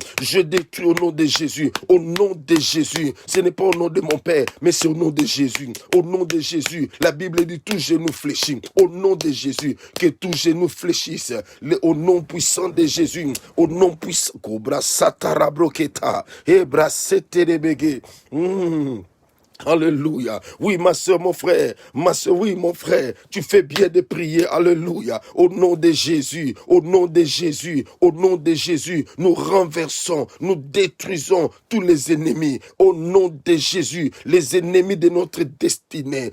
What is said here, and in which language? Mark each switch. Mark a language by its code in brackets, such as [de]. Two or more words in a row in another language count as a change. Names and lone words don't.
[fr] Je détruis au nom de Jésus. Au nom de Jésus. Ce n'est pas au nom de mon Père, mais c'est au nom de Jésus. Au nom de Jésus. La Bible dit tout genou fléchit. Au nom de Jésus. Que tout genou fléchisse. Au nom puissant de Jésus. Au nom puissant. Cobra satara broketa. Ebra seterebege. Alléluia. Oui, ma soeur, mon frère. Ma soeur, oui, mon frère. Tu fais bien de prier. Alléluia. Au nom de Jésus. Au nom de Jésus. Au nom de Jésus. Nous renversons, nous détruisons tous les ennemis. Au nom de Jésus. Les ennemis de notre destinée.